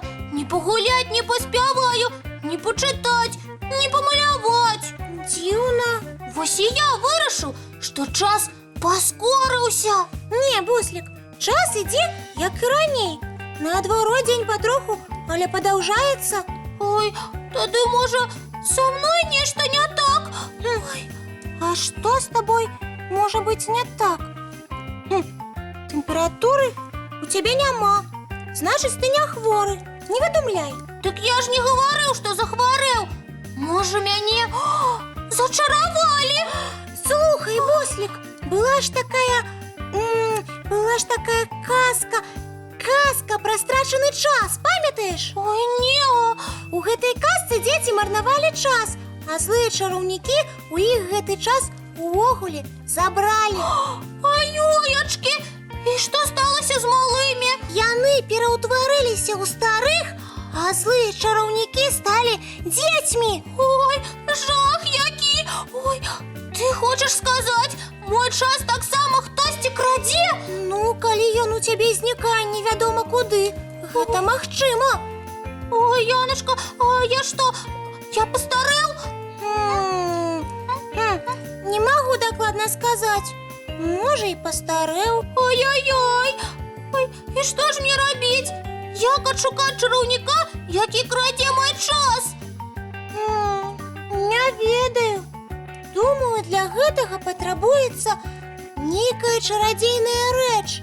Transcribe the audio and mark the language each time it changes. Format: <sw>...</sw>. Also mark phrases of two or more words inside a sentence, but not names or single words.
<uk>Ні погулять, ні поспіваю, ні почитать, ні помалювать. Дивно. Ось і я вирішив, що час поскорився. Ні, Буслик, час іде, як і раніше. Наоборот, день потроху, але подовжається. Ой, тоді, може,</uk> <ru>со мною нечто не так? Ой, А что с тобой может быть не так? Температуры у тебя нема. Значит, ты не хворый. Не выдумляй.</ru> <uk>так я ж не говорив, що захворів. Може, мене зачарували?</uk> <be>Слухай, Буслик, была ж такая казка. Казка про страшный час, памятаешь?</be> <uk>Ой, ні.</uk> <be>У гэтай казцы дети марнавалі час, а злыя чараўнікі у іх гэты час увогуле забралі.</be> <uk>Ой-ой-очки, і що сталося з малими?</uk> <be>Яны пераўтварыліся ў старых, а злыя чараўнікі сталі дзецьмі.</be> <uk>Ой, жах які! Ой, ти хочеш сказати, мой час так само хтось краде? Ну,</uk> <be>калі ён у цябе знікае невядома куды, гэта магчыма.</be> <ru>Ой, Яночка, а я что, я постарел?</ru> <be>Не магу дакладна сказаць. Можа, і пастарэў. Ой-ой-ой! Ой, і што ж мне рабіць? Як адшукаць чараўніка, які краде мой час? Не ведаю. Думаю, для гэтага патрабуецца нейкая чарадзейная рэч.</be>